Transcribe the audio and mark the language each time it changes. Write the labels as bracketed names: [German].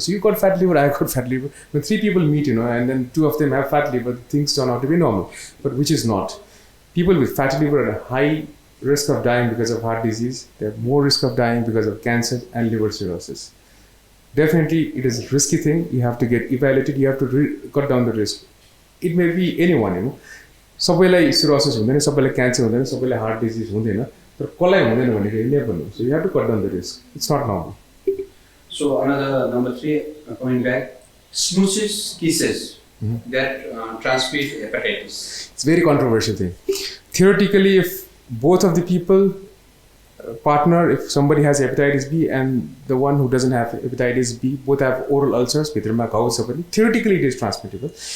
[English] So you got fatty liver, I got fatty liver. When 3 people meet, and then 2 of them have fatty liver, things turn out to be normal, but which is not. People with fatty liver are at a high risk of dying because of heart disease. They have more risk of dying because of cancer and liver cirrhosis. Definitely, it is a risky thing. You have to get evaluated. You have to cut down the risk. It may be anyone, [Nepali] सबैलाई cirrhosis हुँदैन, सबैलाई cancer हुँदैन, सबैलाई heart disease हुँदैन, तर कसलाई हुँदैन भनेको [English] never know. So you have to cut down the risk. It's not normal. So another number 3, coming back, smooches, kisses that transmit hepatitis. It's a very controversial thing. Theoretically, if both of the people, partner, if somebody has hepatitis B and the one who doesn't have hepatitis B, both have oral ulcers, theoretically it is transmittable.